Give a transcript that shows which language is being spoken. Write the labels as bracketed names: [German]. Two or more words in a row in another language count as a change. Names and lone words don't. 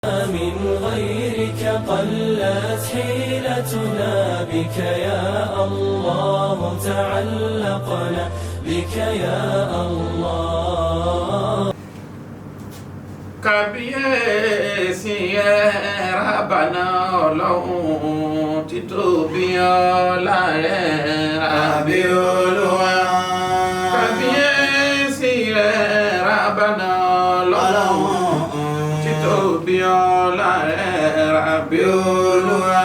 [Arabic] من غيرك قلت حيلتنا بك يا الله تعلقنا بك يا الله [Yoruba] kábíyèsí rábànà ọlọ́run títóbi ọlá rẹ̀ rábí olúwa. kábíyèsí rábànà ọlọ́run títóbi ọlá rẹ̀ rábí olúwa.